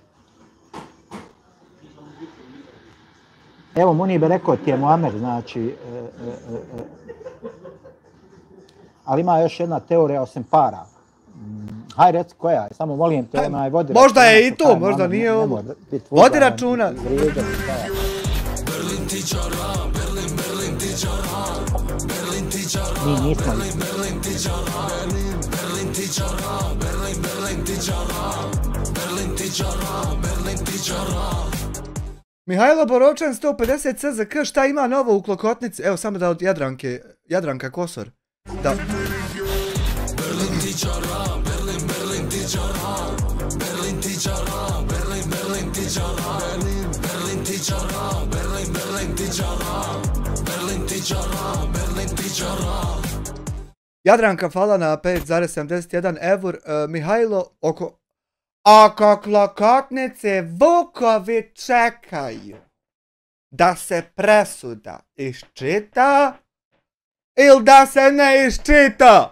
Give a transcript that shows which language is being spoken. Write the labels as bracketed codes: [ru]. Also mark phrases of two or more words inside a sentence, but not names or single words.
[bs] Evo, Munibe rekao ti je Muamer, znači... ali ima još jedna teorija osim para. Haj reci koja je, samo molim te, onaj vodi računa. Možda je i to, možda nije ovo. Vodi računa. Berlin ti čara, Berlin ti čara, Berlin ti čara, Mi nismo Berlin ti čara, Berlin ti čara, Berlin ti čara, Berlin ti čara, Berlin ti čara. Mihajlo Borovčan 150 CZK, šta ima novo u Klokotnici? Evo samo da od Jadranka Kosor. Da. Berlin ti čara, Berlin ti čara, Berlin ti čara, Berlin ti čara, Berlin ti čara, Berlin ti čara, Berlin ti čara, Berlin ti čara. Jadranka hvala na 5,71 eur. Mihajlo, oko Klokotnice vukovi čekaju da se presuda iščita ili da se ne iščita.